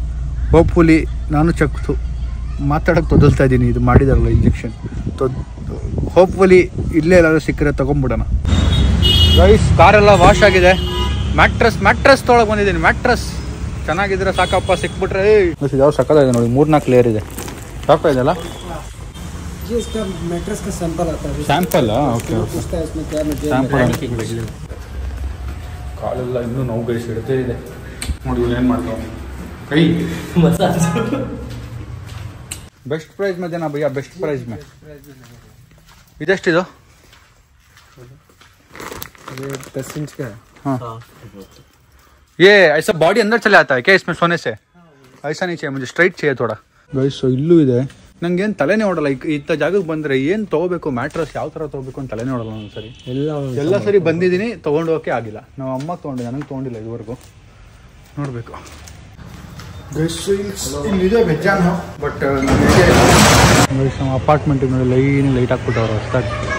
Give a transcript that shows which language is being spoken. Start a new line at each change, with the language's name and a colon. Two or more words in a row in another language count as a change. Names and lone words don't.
Kannada: ಹೋಪ್ಫುಲಿ ನಾನು ಮಾತಾಡೋಕ್ಕೆ ತೊದಲ್ತಾ ಇದ್ದೀನಿ. ಇದು ಮಾಡಿದಾರಲ್ಲ ಇಂಜೆಕ್ಷನ್, ಹೋಪ್ಫುಲಿ ಇಲ್ಲೇ ಎಲ್ಲಾದ್ರೂ ಸಿಕ್ಕರೆ ತೊಗೊಂಬಿಡೋಣ ಗೈಸ್. ಕಾರೆಲ್ಲ ವಾಶ್ ಆಗಿದೆ. ಮ್ಯಾಟ್ರಸ್ ತೊಗೊಳಕ್ಕೆ ಬಂದಿದ್ದೀನಿ. ಮ್ಯಾಟ್ರಸ್ ಚೆನ್ನಾಗಿದ್ರೆ ಸಾಕಪ್ಪ, ಸಿಕ್ಬಿಟ್ರೆ ಯಾವ ಸಕ್ಕತ್ತಾಗಿದೆ ನೋಡಿ. 4-4 ಲೇಯರ್ ಇದೆ. ಸಾಕು ಇದೆಲ್ಲ
Hindi: मैट्रेस का सैंपल आता है.
English: sample okay
Hindi: पूछता है इसमें क्या मटेरियल.
Kannada: ಕಾಲೆಲ್ಲ ಇನ್ನೂ ನೋವು ಗೈಸ್ ಇಡ್ತೇ ಇದೆ ನೋಡಿ. ಏನು ಮಾಡ್ತಾವೆ ಕೈ ಮಸಾಜ್.
English: best price
Hindi: में देना भैया,
English: best price
Hindi: में.
Kannada: ಇದೆಷ್ಟಿದು?
Hindi: ये 10 इंच का है. हाँ. ये ऐसा बॉडी अंदर चले आता है क्या इसमें सोने से? ऐसा नहीं चाहिए मुझे, स्ट्रैट चाहिए थोड़ा ಗೈಸ್.
Kannada: ಇಲ್ಲೂ ಇದೆ. ನಂಗೇನು ತಲೆನೇ ಓಡಲ್ಲ. ಇಂಥ ಜಾಗಕ್ಕೆ ಬಂದರೆ ಏನು ತೊಗೋಬೇಕು, ಮ್ಯಾಟ್ರಸ್ ಯಾವ ಥರ ತೊಗೋಬೇಕು ಅಂತ ತಲೆನೇ ಓಡಲ್ಲ ಒಂದು ಸರಿ. ಎಲ್ಲ ಸರಿ ಬಂದಿದ್ದೀನಿ, ತೊಗೊಂಡು ಹೋಗೋಕ್ಕೆ ಆಗಿಲ್ಲ. ನಾವು ಅಮ್ಮ ತೊಗೊಂಡೆ, ನನಗೆ ತೊಗೊಂಡಿಲ್ಲ ಇದುವರೆಗೂ. ನೋಡಬೇಕು ಗೈಸ್. ಇಲ್ಲಿದೆ ಬೆಜ್ಜಾನು, ಬಟ್ ನಮ್ಮ ಅಪಾರ್ಟ್ಮೆಂಟಿಗೆ ನೋಡಿ ಲೈಟ್ ಹಾಕ್ಬಿಟ್ಟವ್ರು ಹೊಸ್ದಾಗಿ.